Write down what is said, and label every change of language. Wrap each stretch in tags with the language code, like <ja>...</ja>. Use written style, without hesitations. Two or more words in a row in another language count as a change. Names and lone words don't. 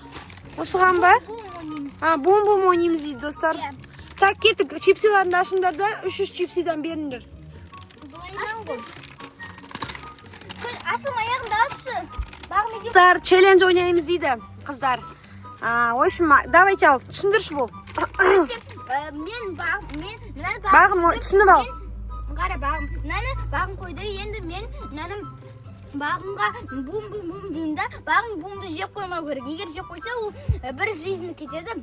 <kk>Осыған ба? Бум-бум ойнаймыз дейді, достар. Так, кеттік. Чипсиларыңды ашыңдар да 300 чипсидан беріңдер. Асым аяғында ашы. Қыздар, челлендж ойнаймыз дейді, қыздар.</kk> <ru>В общем, давайте</ru> <kk>ал, түсіндірші бол. Бағым, түсініп ал. Қара бағым. Мынаны бағым қойды. Енді мен мынаны бағымға бум-бум-бум деймін да. Бағым бумды жеп қоймау керек. Егер жеп қойса, ол бір жизнь кетеді.</kk>